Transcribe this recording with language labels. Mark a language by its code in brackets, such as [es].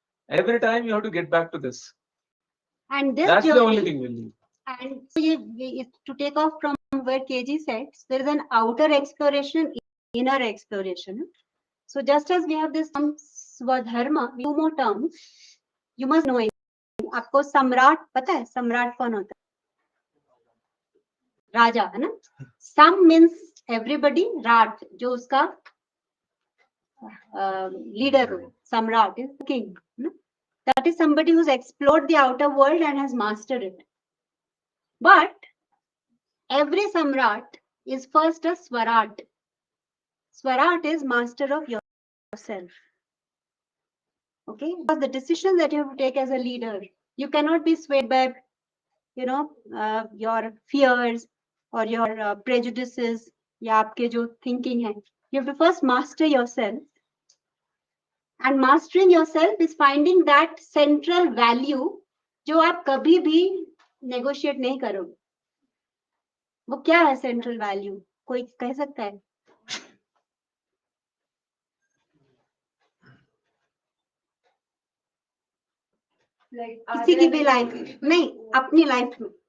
[en] Every time you have to get back to this. and this That's the only journey, thing we'll need. and so to take off from where KG said, there is an outer exploration, inner exploration. So just as we have this term Swadharma, two more terms, you must know it. [hi] आपको सम्राट पता है सम्राट कौन होता है? राजा है ना? [en] Sam means everybody, Rat [hi] जो उसका [en] leader हो, Samrat is the king. That is somebody who's explored the outer world and has mastered it. But every Samrat is first a Swarat. Swarat is master of yourself. Okay, because the decisions that you have to take as a leader, you cannot be swayed by, your fears or your prejudices [hi] या आपके जो thinking है. [en] You have to first master yourself. And mastering yourself is finding that central value [hi] जो आप कभी भी negotiate नहीं करोगे. वो क्या है central value? कोई कह सकता है? किसी की भी लाइफ नहीं, अपनी लाइफ में